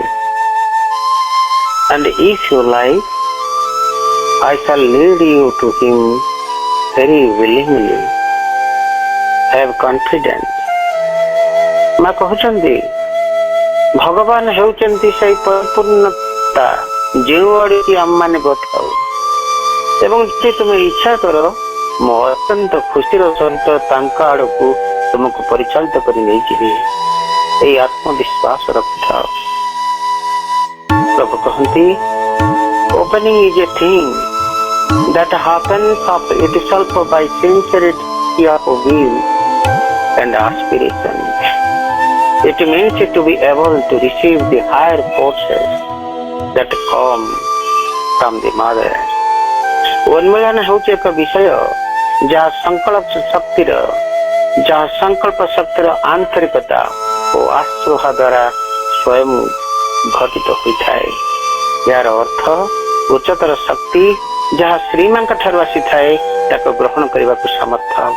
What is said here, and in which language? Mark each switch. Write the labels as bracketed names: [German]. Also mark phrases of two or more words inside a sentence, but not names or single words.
[English] And if you like, I shall lead you to Him very willingly. Have confidence. [Odia] ମା କହୁଛନ୍ତି ଭଗବାନ ହେଉଛନ୍ତି ସେଇ ପରିପୂର୍ଣ୍ଣତା ଯେଉଁ ଆଡ଼ିକି ଆମମାନେ ବଥାଉ ଏବଂ ଯଦି ତୁମେ ଇଚ୍ଛା କର ମୁଁ ଅତ୍ୟନ୍ତ ଖୁସିର ସହିତ ତାଙ୍କ ଆଡ଼କୁ ତୁମକୁ ପରିଚାଳିତ କରି ନେଇଯିବି। ଏହି ଆତ୍ମବିଶ୍ୱାସ ରଖିଥାଅ। ପ୍ରଭୁ କହନ୍ତି [English] opening is a thing that happens of itself by sincerity of will and aspiration. It means to be able to receive the higher forces that come from the mother. [Odia] ଉନ୍ମିଳନ ହେଉଛି ଏକ ବିଷୟ ଯାହା ସଂକଳ୍ପ ଶକ୍ତିର ଆନ୍ତରିକତା ଓ ଆଶ୍ରୟ ଦ୍ୱାରା ସ୍ୱୟଂ ଘଟିତ ହୋଇଥାଏ। ଏହାର ଅର୍ଥ ଉଚ୍ଚତର ଶକ୍ତି ଯାହା ଶ୍ରୀମାଙ୍କ ଠାରୁ ଆସିଥାଏ ତାକୁ ଗ୍ରହଣ କରିବାକୁ ସମର୍ଥ ହେବ।